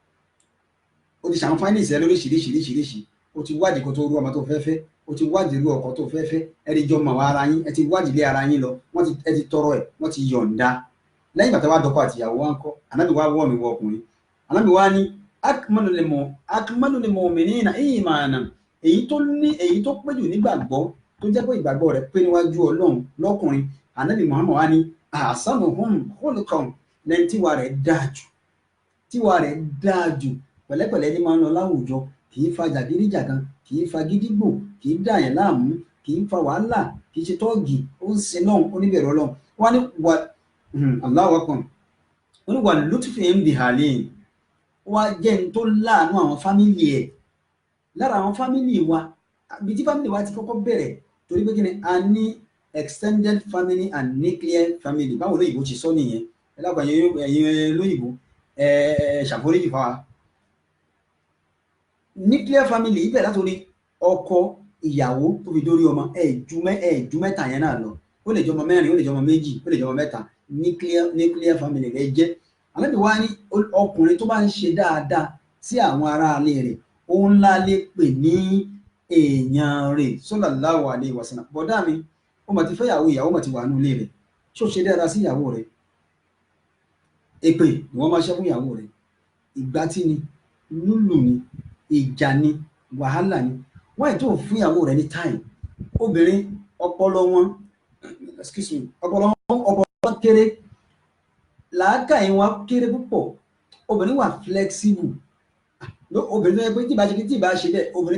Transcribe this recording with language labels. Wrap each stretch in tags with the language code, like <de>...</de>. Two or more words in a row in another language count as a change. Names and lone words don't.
<yo>O ti ṣàǹfààní ìṣẹ́ lóríṣiríṣiríṣiríṣi, o ti wádìí kó tó rú ọmọ tó fẹ́ fẹ́, o ti wádìí irú ọkọ tó fẹ́ fẹ́, ẹ ti jọ mọ̀ wá ara yín, ẹ ti wádìí lé ara yín lọ, ẹ ti tọrọ ẹ̀, wọ́n ti yọ̀ǹda. Lẹ́yìn ìgbà tí wàá dọ́kọ àti ìyàwó wa ń kọ́, Ànábì wa wọ̀ mí wọ ọkùnrin. Ànábì wa ní</yo> <ar>أكمل للمؤمنين إيمانا,</ar> <yo>èyí tó pé jù nígbàgbọ́, tó jẹ́ pé ìgbàgbọ́ rẹ̀ pé níwájú Ọlọ́run lọ́kùnrin. Ànábì Muhammad wa ní</yo> <ar>أحسنهم خلقا,</ar> <yo>lẹ́yìn tíwa rẹ̀ dáa jù, pẹ̀lẹ́pẹ̀lẹ́ ní máa ń lọ láwùjọ, kì í fa jàgídíjàgan, kì í fa gídígbò, kì í dà yẹn láàmú, kì í fa wàhálà, kì í ṣe tọ́ọ̀gì, ó ń sin náà oníbẹ̀rù Ọlọ́run. Wọ́n ní wà</yo> <ar>الله أكبر,</ar> <yo>wọ́n ní wà</yo> <ar>لطفهم بحال,</ar> <yo>wá jẹ́ ní tó láàánú àwọn fámìlì ẹ̀. Lára àwọn fámìlì wa, ibi tí fámìlì wa ti kọ́kọ́ bẹ̀rẹ̀, torí pé kí ni a ní</yo> <en>extended family and nuclear family</en> <yo>báwo lóyìnbó ti sọ nìyẹn ẹ lápá ẹ̀yin lóyìnbó ṣàforíjì fáwa.</yo> <en>Nuclear family</en> <yo>ibẹ̀ látòrí ọkọ ìyàwó tó fi dórí ọmọ ju mẹ́ta yẹn náà lọ ó lè jọmọ mẹ́rin ó lè jọmọ méjì ó lè jọmọ mẹ́ta</yo> <en>nuclear family</en> <yo>rẹ jẹ́. Ànábì wá ní ọkùnrin tó bá ń ṣe dáadáa sí àwọn aráalé rẹ̀ òun ńlá lè pè ní èèyàn rẹ̀</yo> <ar>صلى الله عليه وسلم.</ar> <yo>Bọ̀dá mi ó mà ti fẹ́ ìyàwó mà ti wà nínú ilé rẹ̀ ṣó ṣe dáadáa sí ìyàwó rẹ̀ èpè ni wọ́n máa ṣe fún ìyàwó rẹ̀ ìgbátí ni lúlù ni ìjà ni wàhálà ni wọ́n ètò fún ìyàwó rẹ̀ ní time. Obìnrin ọpọlọ wọn kéré làákàyè wọn kéré púpọ̀ obìnrin wà flexible obìnrin tó yẹ pé tí ìbá ṣe bẹ́ẹ̀ obìnrin</yo>